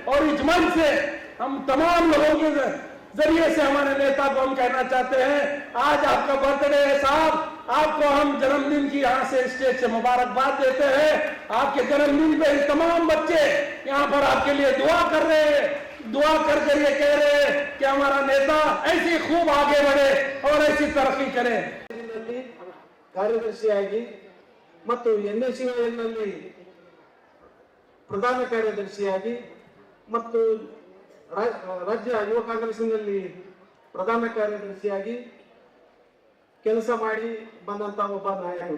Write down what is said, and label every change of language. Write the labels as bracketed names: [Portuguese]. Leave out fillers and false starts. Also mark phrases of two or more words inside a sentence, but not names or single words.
[Hindi] और इस मंच से हम तमाम लोगों के जरिए से हमारे नेता को हम कहना चाहते हैं, आज आपका बर्थडे है साहब, आपको हम जन्मदिन की यहाँ से स्टेज से मुबारकबाद देते हैं। आपके जन्मदिन पे तमाम बच्चे यहाँ पर आपके लिए दुआ कर रहे हैं, दुआ कर ये कह रहे हैं कि हमारा नेता ऐसी खूब आगे बढ़े और ऐसी तरक्की करे। [Kannada] ಕಾರ್ಯದರ್ಶಿಯಾಗಿ ಮತ್ತು NSUನಲ್ಲಿ ಪ್ರಧಾನ ಕಾರ್ಯದರ್ಶಿಯಾಗಿ ಮತ್ತು ರಾಜ್ಯ ಯುವ ಕಾಂಗ್ರೆಸ್ನಲ್ಲಿ ಪ್ರಧಾನ ಕಾರ್ಯದರ್ಶಿಯಾಗಿ ಕೆಲಸ ಮಾಡಿ ಬಂದಂತ ಒಬ್ಬ ನಾಯಕರು.